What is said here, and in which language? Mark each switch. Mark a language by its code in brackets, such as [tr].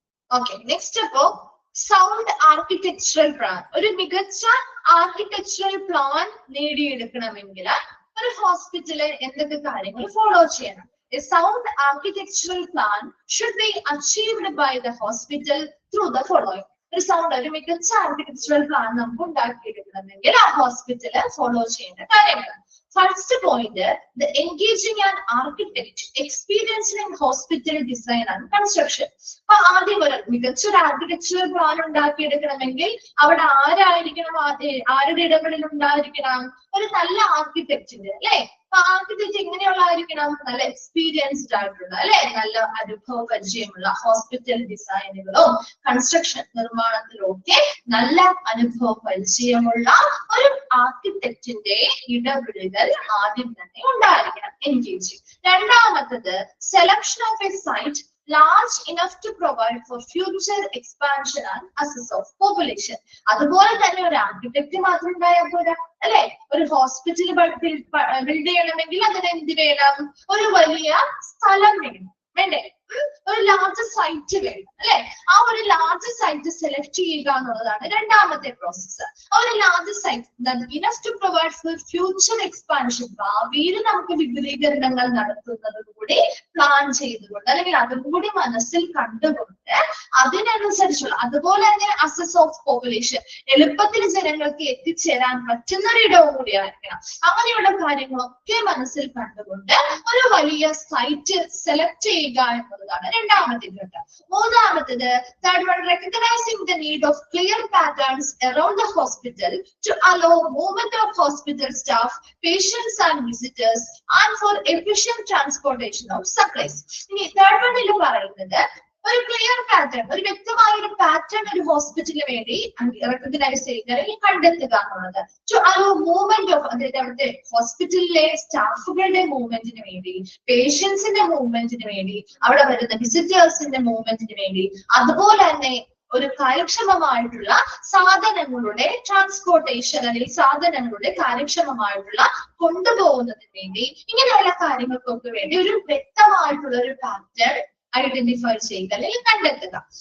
[en] Okay next അപ്പോ sound architectural plan. [ml] ഒരു മികച്ച ആർക്കിടെക്ചറൽ പ്ലാൻ നേടിയെടുക്കണമെങ്കിൽ ഒരു ഹോസ്പിറ്റല് എന്തൊക്കെ കാര്യങ്ങൾ ഫോളോ ചെയ്യണം? [en] A sound architectural plan should be achieved by the hospital through the following. [ml] ഒരു മികച്ച ആർക്കിടെക്ചറൽ പ്ലാൻ നമുക്ക് ഉണ്ടാക്കിയെടുക്കണമെങ്കിൽ ആ ഹോസ്പിറ്റല് ഫോളോ ചെയ്യേണ്ട കാര്യങ്ങൾ. [en] First point, the engaging an architect experienced in hospital design and construction. [ml] അപ്പൊ ആദ്യം ഒരു മികച്ചൊരു ആർക്കിടെക്ചറൽ പ്ലാൻ ഉണ്ടാക്കിയെടുക്കണമെങ്കിൽ അവിടെ ആരായിരിക്കണം, ആരുടെ ഇടപെടൽ ഉണ്ടായിരിക്കണം? ഒരു നല്ല ആർക്കിടെക്റ്റിന്റെ അല്ലെ. അപ്പൊ ആർക്കിടെക്ട് എങ്ങനെയുള്ളതായിരിക്കണം? നല്ല എക്സ്പീരിയൻസ്ഡ് ആയിട്ടുള്ള അല്ലെ, നല്ല അനുഭവ പരിചയമുള്ള, ഹോസ്പിറ്റൽ ഡിസൈനുകളും കൺസ്ട്രക്ഷൻ നിർമ്മാണത്തിലും ഒക്കെ നല്ല അനുഭവ പരിചയമുള്ള ഒരു ആർക്കിടെക്റ്റിന്റെ ഇടപെടലുകൾ ആദ്യം തന്നെ ഉണ്ടായിരിക്കണം. [en] Engaging. [ml] രണ്ടാമത്തത്, [en] Selection of a site large enough to provide for future expansion and access of population. [ml] അതുപോലെ തന്നെ ഒരു ആർക്കിടെക്ട് മാത്രം ഉണ്ടായാൽ പോരാ അല്ലെ. ഒരു ഹോസ്പിറ്റൽ ബിൽഡ് ചെയ്യണമെങ്കിൽ അതിന് എന്ത് വേണം? ഒരു വലിയ സ്ഥലം വേണം, വേണ്ടേ? ഒരു ലാർജ് സൈറ്റ് വേണം അല്ലെ. ആ ഒരു ലാർജ് സൈറ്റ് സെലക്ട് ചെയ്യുക എന്നുള്ളതാണ് രണ്ടാമത്തെ പ്രോസസ്സ്. ആ ഒരു large [en] the site that enough to provide for future expansion. [ml] ഭാവിയിൽ നമുക്ക് വിപുലീകരണങ്ങൾ നടത്തുന്നത് കൂടി പ്ലാൻ ചെയ്തുകൊണ്ട് അല്ലെങ്കിൽ അതും കൂടി മനസ്സിൽ കണ്ടുകൊണ്ട് അതിനനുസരിച്ചുള്ള അതുപോലെ തന്നെ അസസ് ഓഫ് പോപ്പുലേഷൻ എളുപ്പത്തിൽ ജനങ്ങൾക്ക് എത്തിച്ചേരാൻ പറ്റുന്ന ഒരു ഇടവും കൂടിയായിരിക്കണം. അങ്ങനെയുള്ള കാര്യങ്ങളൊക്കെ മനസ്സിൽ കണ്ടുകൊണ്ട് ഒരു വലിയ സൈറ്റ് സെലക്ട് ചെയ്യുക എന്നുള്ളതാണ് രണ്ടാമത്തെ ഘട്ടം. മൂന്നാമത്തേത് [en] recognizing the need of clear patterns around the hospital to allow movement of hospital staff, patients and visitors and for efficient transportation of supplies. [ml] ഇനി [en] third one [ml] ൽ പറയുന്നത് ഒരു ക്ലിയർ പാറ്റേൺ, ഒരു വ്യക്തമായ ഒരു പാറ്റേൺ ഒരു ഹോസ്പിറ്റലിന് വേണ്ടി റെക്കഗ്നൈസ് ചെയ്യുക അല്ലെങ്കിൽ കണ്ടെത്തുക എന്നുള്ളത്. [en] to allow movement of, [ml] അതായത് അവിടുത്തെ ഹോസ്പിറ്റലിലെ സ്റ്റാഫുകളുടെ മൂവ്മെന്റിന് വേണ്ടി, പേഷ്യൻസിന്റെ മൂവ്മെന്റിന് വേണ്ടി, അവിടെ വരുന്ന വിസിറ്റേഴ്സിന്റെ മൂവ്മെന്റിന് വേണ്ടി, അതുപോലെ തന്നെ ഒരു കാര്യക്ഷമമായിട്ടുള്ള സാധനങ്ങളുടെ ട്രാൻസ്പോർട്ടേഷൻ അല്ലെങ്കിൽ സാധനങ്ങളുടെ കാര്യക്ഷമമായിട്ടുള്ള കൊണ്ടുപോകുന്നതിന് വേണ്ടി, ഇങ്ങനെയുള്ള കാര്യങ്ങൾക്കൊക്കെ വേണ്ടി ഒരു വ്യക്തമായിട്ടുള്ള ഒരു പാറ്റേൺ ഐഡന്റിഫൈ ചെയ്യുക അല്ലെങ്കിൽ കണ്ടെത്തുക.